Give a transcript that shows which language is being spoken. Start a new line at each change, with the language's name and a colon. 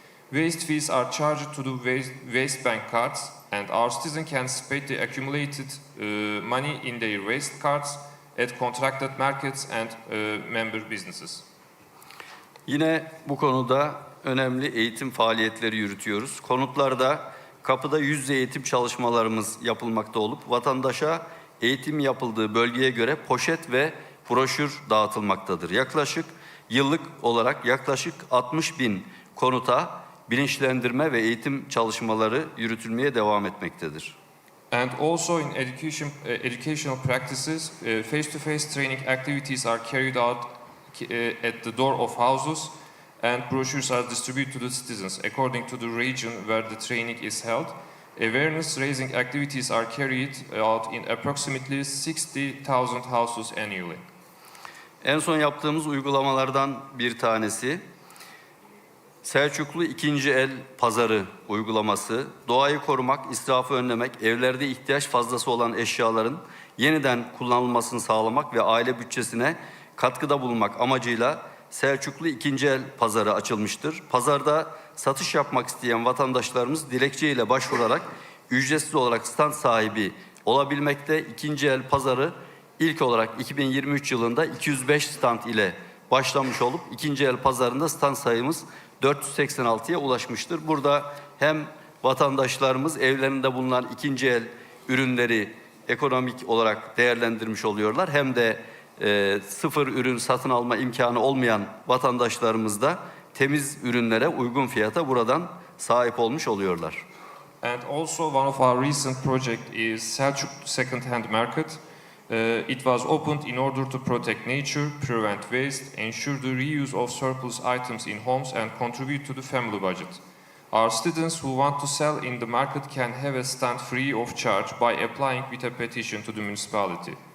English: Waste fees are charged to the waste bank cards and our citizens can spend the accumulated money in their waste cards at contracted markets and member businesses.
Turkish: Yine bu konuda önemli eğitim faaliyetleri yürütüyoruz. Konutlarda kapıda yüz yüze eğitim çalışmalarımız yapılmakta olup vatandaşa eğitim yapıldığı bölgeye göre poşet ve broşür dağıtılmaktadır. Yıllık olarak yaklaşık 60.000 konuta bilinçlendirme ve eğitim çalışmaları yürütülmeye devam etmektedir.
English: And also in educational practices, face-to-face training activities are carried out at the door of houses and brochures are distributed to the citizens according to the region where the training is held. Awareness raising activities are carried out in approximately 60,000 houses annually.
Turkish: En son yaptığımız uygulamalardan bir tanesi Selçuklu ikinci el pazarı uygulaması. Doğayı korumak, israfı önlemek, evlerde ihtiyaç fazlası olan eşyaların yeniden kullanılmasını sağlamak ve aile bütçesine katkıda bulunmak amacıyla Selçuklu ikinci el pazarı açılmıştır. Pazarda satış yapmak isteyen vatandaşlarımız dilekçeyle başvurarak ücretsiz olarak stand sahibi olabilmekte. İkinci el pazarı İlk olarak 2023 yılında 205 stand ile başlamış olup ikinci el pazarında stand sayımız 486'ya ulaşmıştır. Burada hem vatandaşlarımız evlerinde bulunan ikinci el ürünleri ekonomik olarak değerlendirmiş oluyorlar, hem de sıfır ürün satın alma imkanı olmayan vatandaşlarımız da temiz ürünlere uygun fiyata buradan sahip olmuş oluyorlar.
English: And also one of our recent project is Selçuklu second-hand market. It was opened in order to protect nature, prevent waste, ensure the reuse of surplus items in homes and contribute to the family budget. Our students who want to sell in the market can have a stand free of charge by applying with a petition to the municipality.